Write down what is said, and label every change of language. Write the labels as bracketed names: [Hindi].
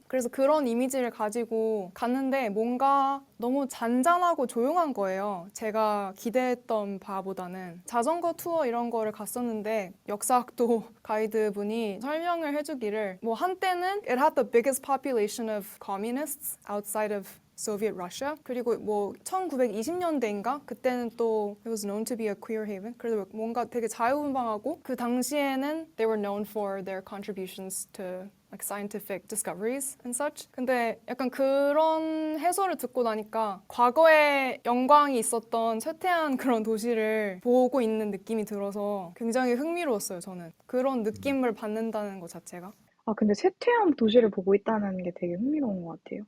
[Korean] 그래서 그런 이미지를 가지고 갔는데 뭔가 너무 잔잔하고 조용한 거예요. 제가 기대했던 바보다는. 자전거 투어 이런 거를 갔었는데 역사학도 가이드분이 설명을 해주기를 뭐 한때는 [English] it had the biggest population of communists outside of Soviet Russia. [Korean] 그리고 뭐 1920년대인가? 그때는 또 [English] it was known to be a queer haven. [Korean] 그래서 뭔가 되게 자유분방하고 그 당시에는 [English] they were known for their contributions to like scientific discoveries and such. [Korean] 근데 약간 그런 해설을 듣고 나니까 과거에 영광이 있었던 쇠퇴한 그런 도시를 보고 있는 느낌이 들어서 굉장히 흥미로웠어요, 저는. 그런 느낌을 받는다는 것 자체가. 아, 근데 쇠퇴한 도시를 보고 있다는 게 되게 흥미로운 것 같아요.